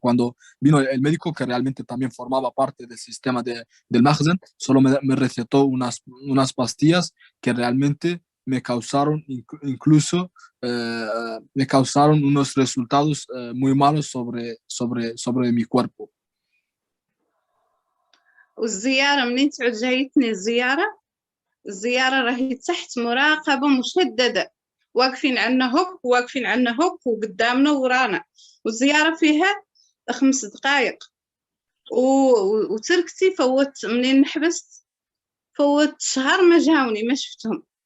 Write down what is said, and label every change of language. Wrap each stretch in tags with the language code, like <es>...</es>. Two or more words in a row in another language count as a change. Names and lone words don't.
<es>Cuando vino el médico, que realmente también formaba parte del sistema del Makhzen, solo me recetó unas pastillas que realmente me causaron incluso me causaron unos resultados muy malos sobre mi cuerpo.</es> <mey>والزيارة منين تعود جايتني الزيارة راهي تحت مراقبة مشددة واقفين عنا هوك وقدامنا ورانا. والزيارة فيها 5 دقائق وتركتي فوت منين نحبست فوت شهر ما جاوني، ما شفتهم.</mey>